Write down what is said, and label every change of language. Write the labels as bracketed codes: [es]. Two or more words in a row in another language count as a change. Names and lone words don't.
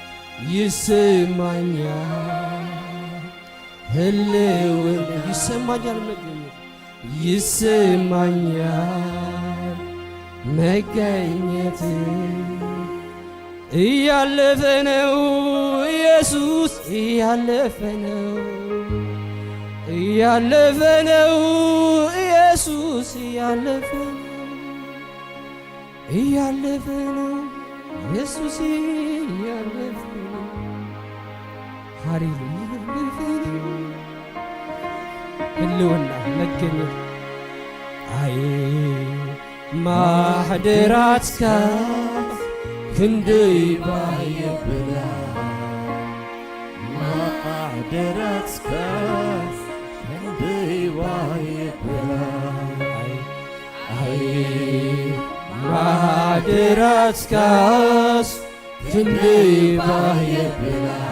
[am] ህልውና ይሰማኛል መገኘት ይሰማኛል መገኘት እያለፈ ነው ኢየሱስ እያለፈ ነው ኢየሱስ እያለፈ ነው ኢየሱስ እያለፈ ነው ሃሌሉያ ህልውና መገኘት አይ [ti] ማህደራትካ ክንደይ ባየብላ ማህደራትካ ክንደይ ባየብላ አይ ማህደራትካስ ክንደይ ባየብላ